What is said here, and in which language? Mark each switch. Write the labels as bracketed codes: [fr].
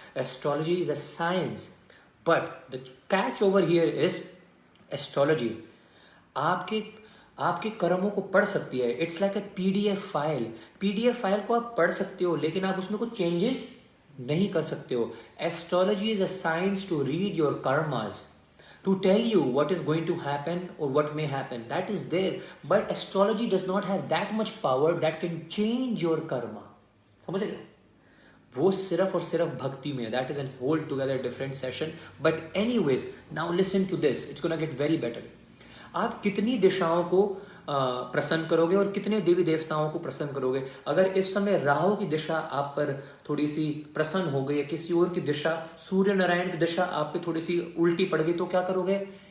[en] astrology is a science, but the catch over here is astrology [hi] आपके कर्मों को पढ़ सकती है। [en] it's like a [hi] PDF file को आप पढ़ सकते हो, लेकिन आप उसमें कुछ चेंजेस नहीं कर सकते हो। [en] Astrology is a science to read your karmas, to tell you what is going to happen or what may happen. That is there, but astrology does not have that much power that can change your karma. [hi] समझ रहे हो? वो सिर्फ और सिर्फ भक्ति में, [en] that is a whole together different session. But anyways, now listen to this, it's gonna get very better. [hi] आप कितनी दिशाओं को प्रसन्न करोगे और कितने देवी देवताओं को प्रसन्न करोगे। अगर इस समय राहु की दिशा आप पर थोड़ी सी प्रसन्न हो गई है, किसी और की दिशा, सूर्य नारायण की दिशा आप पे थोड़ी सी उल्टी पड़ गई, तो क्या करोगे।